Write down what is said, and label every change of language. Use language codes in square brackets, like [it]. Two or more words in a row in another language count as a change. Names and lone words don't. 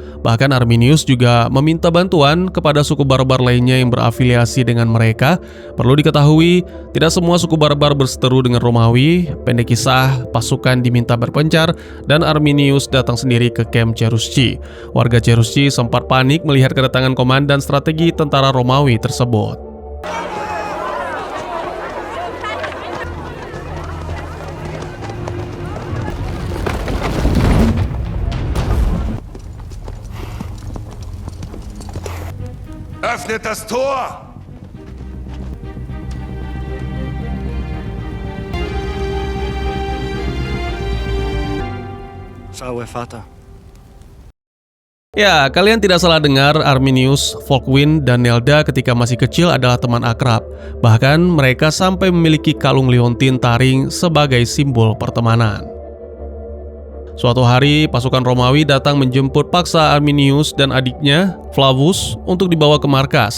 [id] Bahkan Arminius juga meminta bantuan kepada suku barbar lainnya yang berafiliasi dengan mereka. Perlu diketahui, tidak semua suku barbar berseteru dengan Romawi. Pendek kisah, pasukan diminta berpencar dan Arminius datang sendiri ke kamp Cherusci. Warga Cherusci sempat panik melihat kedatangan komandan strategi tentara Romawi tersebut. [de] Öffnet das Tor! Salve, Vater. [id] Ya, kalian tidak salah dengar, Arminius, Volkwin, dan Nelda ketika masih kecil adalah teman akrab. Bahkan mereka sampai memiliki kalung liontin taring sebagai simbol pertemanan. Suatu hari, pasukan Romawi datang menjemput paksa Arminius dan adiknya, Flavus, untuk dibawa ke markas.